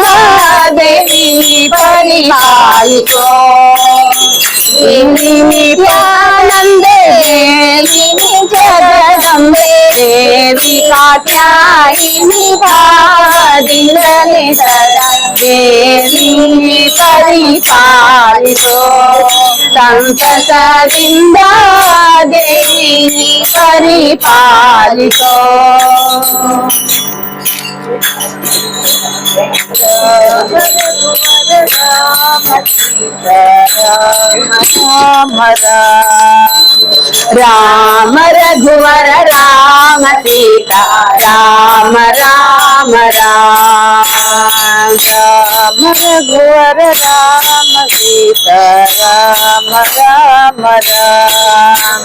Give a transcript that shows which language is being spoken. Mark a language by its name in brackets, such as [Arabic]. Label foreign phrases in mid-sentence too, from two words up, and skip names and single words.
[Kannada] ದೇವಿ ಪರಿಪಾಲಿಸೋ ದೇವಿ ನಿತ್ಯಾನಂದೇ ದೇವಿ ಜಗದಂಬೆ ದೇವಿ ಕಾತ್ಯಾಯಿನಿ ಭಾವದಿಂದಲೇ ಸದಾ ದೇವಿ ಪರಿಪಾಲಿಸೋ ಸಂತಸದಿಂದ ದೇವಿ [Hindi] ಪರಿಪಾಲಿಸೋ राम रघुवर राम सीता राम राम राम राम रघुवर राम सीता राम राम राम